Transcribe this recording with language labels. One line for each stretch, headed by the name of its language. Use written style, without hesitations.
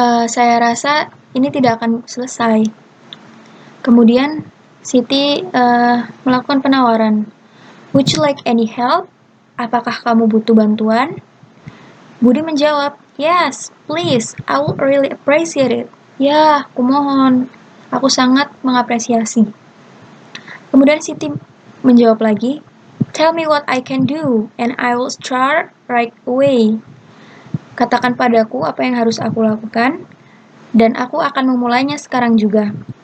Indonesian: Saya rasa ini tidak akan selesai. Kemudian Siti melakukan penawaran.
English: Would you like any help?
Indonesian: Apakah kamu butuh bantuan?
English: Budi menjawab, yes, please, I would really appreciate it.
Indonesian: Ya, kumohon. Aku sangat mengapresiasi. Kemudian Siti menjawab lagi,
English: tell me what I can do, and I will start right away.
Indonesian: Katakan padaku apa yang harus aku lakukan, dan aku akan memulainya sekarang juga.